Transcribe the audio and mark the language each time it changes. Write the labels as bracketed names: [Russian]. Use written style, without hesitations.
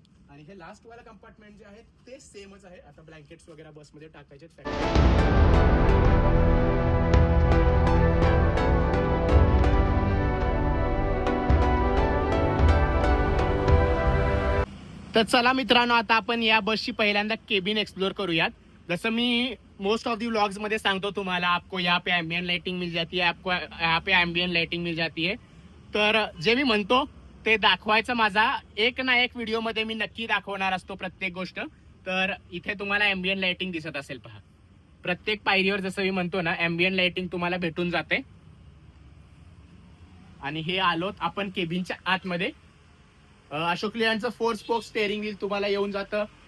[Marathi] आणि हे लास्ट वाला कंपार्टमेंट जे आहे ते सेमच आहे. आता ब्लँकेट्स वगैरे बसमध्ये टाकायचे. तर चला मित्रांनो, आता आपण या बसची पहिल्यांदा केबिन एक्सप्लोर करूयात. जसं मी मोस्ट ऑफ दी व्लॉग्स मध्ये सांगतो तुम्हाला, [Hindi] आपको यहाँ पे एम्बियंट लाइटिंग मिल जाती है, आपको यहाँ पे एम्बियंट लाइटिंग मिल जाती है. [Marathi] तर जे मी म्हणतो ते दाखवायचं माझा एक ना एक व्हिडिओ मध्ये मी नक्की दाखवणार असतो प्रत्येक गोष्ट. तर इथे तुम्हाला एम्बियंट लाइटिंग दिसत असेल पहा. प्रत्येक पायरीवर जसं मी म्हणतो ना, एम्बियंट लाइटिंग तुम्हाला भेटून जाते. आणि हे आलोत आपण केबिनच्या आतमध्ये. अशोक लेलँडचं 4 स्पोक स्टेअरिंग व्हील तुम्हाला येऊन जातं.